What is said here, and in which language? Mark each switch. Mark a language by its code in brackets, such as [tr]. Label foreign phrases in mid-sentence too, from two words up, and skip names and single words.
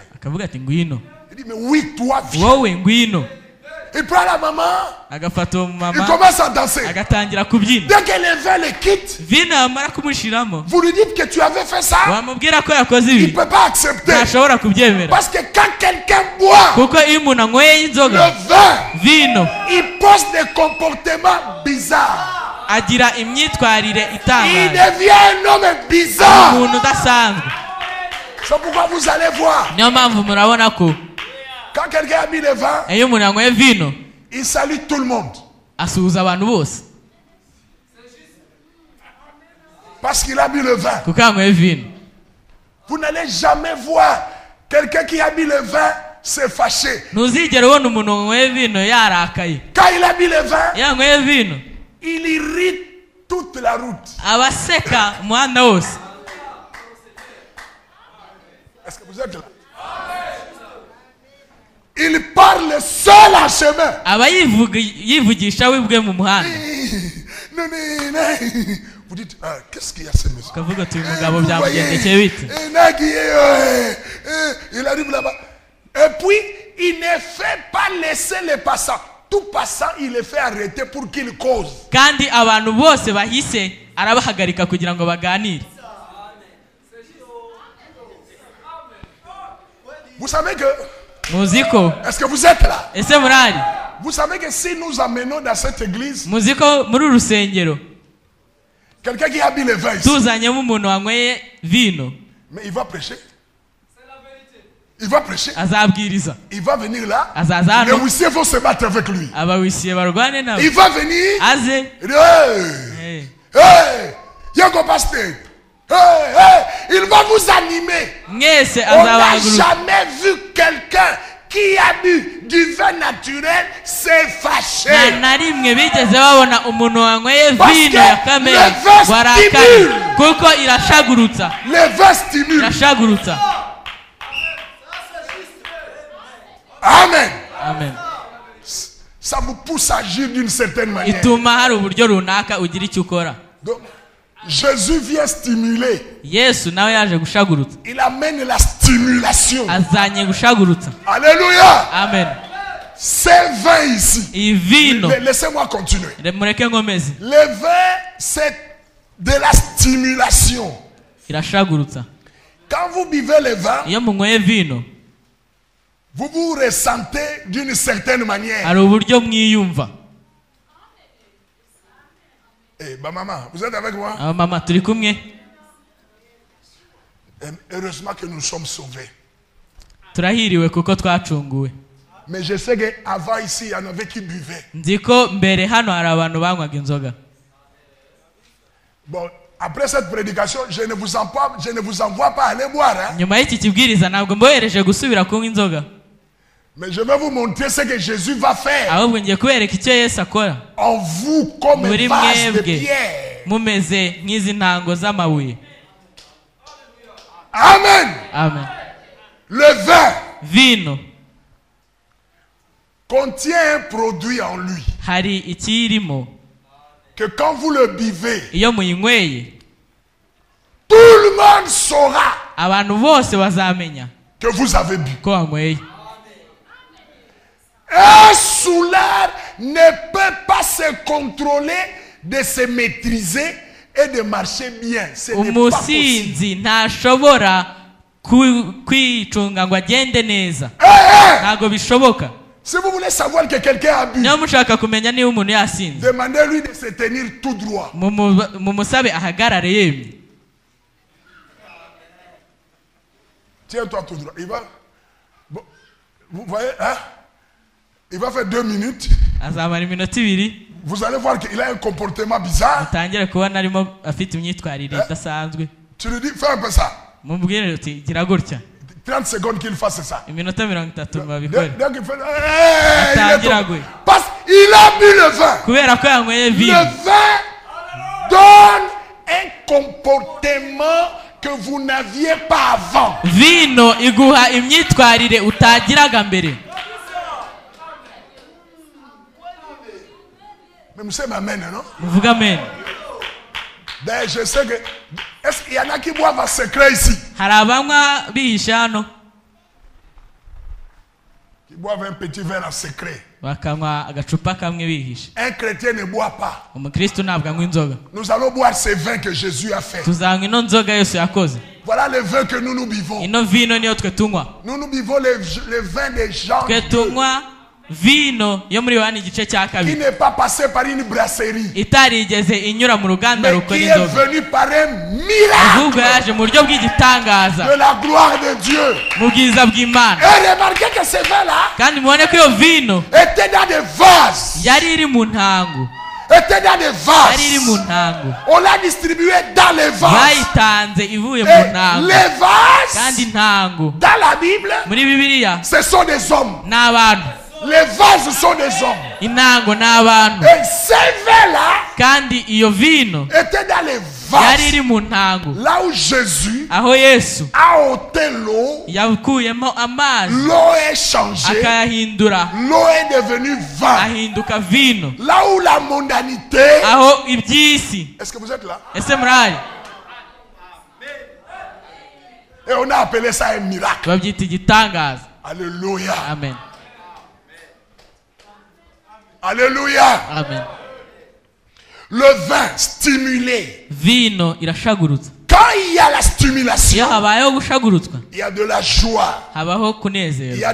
[rw] Akavuga ati ngwino. [fr] Il dit mais oui, toi viens. [rw] Wowe ngwino. [fr] Il prend la maman. [rw] Agafata [fr] Il [rw] mama. [fr] commence à danser. [rw] Agatangira kubyina. [fr] Dès que le vin le quitte, [rw] Vino amara kumushiramo. [fr] vous lui dites que tu avais fait ça. [rw] Wamubwira ko yakoze [fr] Il ne [rw] ibi. [fr] peut pas accepter. [rw] Ntashobora kubyemera. [fr] Parce que quand quelqu'un boit [rw] Kuko iyo umuntu anyweye [fr] le [rw] inzoga [fr] vin, [rw] vino [fr] il pose des comportements bizarres. [rw] agira imyitwarire [fr] Il [rw] itangaje. [fr] devient un homme bizarre. [rw] Umuntu udasanzwe. [fr] C'est pourquoi vous allez voir. [rw] Niyo mpamvu murabona ko [fr] Quand quelqu'un a mis le vin, [rw] iyo umuntu yanyweye vino [fr] il salue tout le monde. [rw] asuhuza abantu bose [fr] Parce qu'il a mis le vin. [rw] kuko yanyweye vino. [fr] Vous n'allez jamais voir quelqu'un qui a mis le vin se fâcher. [rw] Ntuzigera ubona umuntu wanyweye vino yarakaye. [fr] Quand il a mis le vin, [rw] Iyo yanyweye vino [fr] il irrite toute la route. [rw] aba aseka umuhanda wose. [fr] Est-ce que vous êtes là? Il parle seul en chemin. [rw] aba yivugisha we ubwe mu muhanda. [fr] Vous dites, ah, qu'est-ce qu'il y a ce monsieur? [rw] Ukavuga ati uyu mugabo byamugendekeye bite. [fr] Il arrive là-bas. Et puis, il ne fait pas laisser les passants. Tout passant, il les fait arrêter pour qu'il cause. [rw] Kandi abantu bose bahise arabahagarika kugira ngo baganire. [fr] Vous savez que, [rw] Muziko [fr] est-ce que vous êtes là? [rw] ese murari [fr] Vous savez que si nous amenons dans cette église [rw] muziko muri uru rusengero [fr] quelqu'un qui a mis le vin ici, [rw] tuzanyemo umuntu wanyweye vino [fr] mais il va prêcher. Il va prêcher. [rw] azabwiriza [fr] Il va venir là. [rw] azaza [fr] Les [rw] hano [fr] huissiers vont se battre avec lui. [rw] abawisiye barwane nawe [fr] Il va venir. [rw] aze. [fr] Il dit, hey, hey, Yoko Pasteur. Hey, hey, il va vous animer. [rw] mwese [fr] On n'a [rw] azabahaguruka. [fr] jamais vu quelqu'un qui a bu du vin naturel se [rw] nta [fr] fâcher. [rw] na rimwe bigeze babona umuntu wanyweye [fr] Parce [rw] vino [fr] que [rw] ya kamere [fr] le vin [rw] warakaye [fr] stimule. [rw] kuko irashagurutsa [fr] Le vin stimule. [rw] irashagurutsa. Amen. Amen. [fr] Ça vous pousse à agir d'une certaine manière. [rw] Ituma hari uburyo runaka ugira icyo ukora. [fr] Donc, Jésus vient stimuler. [rw] Yesu nawe yaje gushagurutsa. [fr] Il amène la stimulation. [rw] Azanye gushagurutsa. [fr] Alléluia. Amen. C'est vin ici. [rw] Iyi vino [fr] Laissez-moi continuer. [rw] mureke nkomeze [fr] Le vin, c'est de la stimulation. [rw] irashagurutsa. [fr] Quand vous buvez le vin, [rw] Iyo munyweye vino [fr] vous vous ressentez d'une certaine manière. [rw] hari uburyo mwiyumva. [fr] Eh, bah maman, vous êtes avec moi? [rw] Mama turi kumwe. [fr] Heureusement que nous sommes sauvés. [rw] Turahiriwe kuko twacunguwe. [fr] Mais je sais qu'avant ici, il y en avait qui buvaient. [rw] Nzi ko mbere hano hari abantu banywaga inzoga. [fr] Bon, après cette prédication, je ne vous envoie pas aller boire. Hein? [rw] Nyuma y'iki kibwiriza ntabwo mbohereje gusubira kunywa inzoga. [fr] Mais je vais vous montrer ce que Jésus va faire [rw] Ahubwo ngiye kubereka icyo Yesu akora. [fr] en vous comme un [rw] Muri [fr] vase de [rw] mwebwe [fr] pierre. [rw] mumeze nk'izi ntango z'amabuye. Amen. Amen. [fr] Le vin [rw] Vino [fr] contient un produit en lui [rw] hari ikirimo [fr] que quand vous le buvez, [rw] iyo muyinyweye [fr] tout le monde saura [rw] abantu bose bazamenya [fr] que vous avez bu. [rw] ko wanyweye. [fr] Un soulard ne peut pas se contrôler, de se maîtriser et de marcher bien. Ce n'est pas possible. [rw] Umusinzi ntashobora kwicunga ngo agende neza. Ntabwo bishoboka. [fr] Si vous voulez savoir que quelqu'un a bu, [rw] Niyo mushaka kumenya niba umuntu yasinze [fr] demandez-lui de se tenir tout droit. [rw] mumusabe ahagarare yemye. [fr] Tiens-toi tout droit. Il va. Bon, vous voyez, hein? Il va faire 2 minutes. [rw] Azamara iminota ibiri [fr] Vous allez voir qu'il a un comportement bizarre. [rw] utangire kubona arimo afite imyitwarire idasanzwe. [fr] Tu lui dis, fais un peu ça. [rw] Mubwire uti gira gutya. [fr] 30 secondes qu'il fasse ça. [rw] Iminota 30 [fr] Dès [rw] babikore. [fr] qu'il fait. Hey, il est [rw] Atangira [fr] tombé. [rw] gwe. [fr] Parce qu'il a bu le vin. [rw] Kubera ko yanyweye [fr] Le [rw] vino. [fr] vin donne un comportement que vous n'aviez pas avant. [rw] Vino iguha imyitwarire utagiraga mbere. [fr] Mais vous savez, amen, non? [rw] Muvuga amen. [fr] D'ailleurs, je sais que... Est-ce qu'il y en a qui boivent en secret ici? [rw] hari abanywa bihishe hano [fr] Qui boivent un petit verre en secret. [rw] bakanywa agacupa kamwe bihishe. [fr] Un chrétien ne boit pas. [rw] Umukristo ntabwo anywa inzoga. [fr] Nous allons boire ce vin que Jésus a fait. [rw] Tuzanywa ino nzoga Yesu yakoze. [fr] Voilà le vin que nous buvons. [rw] Ino vino niyo twe tunywa. [fr] Nous buvons le vin des gens [rw] twe tunywa vino yo muri Yohana igice cya [fr] qui [rw] kabiri [fr] n'est pas passé par une brasserie, [rw] itarigeze inyura mu ruganda [fr] mais [rw] rukora [fr] qui est [rw] inzoga, [fr] venu par un [rw] ahubwo [fr] miracle [rw] yaje mu buryo bw'igitangaza [fr] de la gloire de Dieu. [rw] mu bwiza bw'Imana. [fr] Et remarquez que ce vin-là [rw] Kandi mubone ko iyo vino [fr] était dans des vases. [rw] yari iri mu ntango, [fr] Était dans des [rw] yari iri mu [fr] vases. [rw] ntango, [fr] On l'a distribué dans les vases. [rw] bayitanze ivuye mu [fr] Et [rw] ntango. [fr] les [rw] Kandi [fr] vases, [rw] ntango [fr] dans la Bible, [rw] muri Bibiliya [fr] ce sont des hommes. [rw] ni abantu, [fr] Les vases sont des hommes. [rw] intango ni abantu. [fr] Et ce vin-là [rw] Kandi iyo vino [fr] était dans les [rw] yari iri [fr] vases. [rw] mu ntango, [fr] Là où Jésus [rw] aho Yesu [fr] a ôté l'eau, [rw] yakuyemo amazi [fr] l'eau est changée, [rw] akayahindura [fr] l'eau est devenue vin. [rw] ahinduka vino. [fr] Là où la mondanité, [rw] Aho iby'isi, [fr] est-ce que vous êtes là? [rw] ese murari, [fr] Et on a appelé ça un miracle. [rw] babyita igitangaza. [fr] Alléluia. [rw] Amen, [fr] Alléluia. [rw] amen. [fr] Le vin stimulé. [rw] Vino irashagurutsa. [fr] Quand il y a la [rw] Iyo [fr] stimulation, [rw] habayeho gushagurutswa, [fr] il y a de la joie, [rw] habaho [fr] il y [rw] kunezerwa,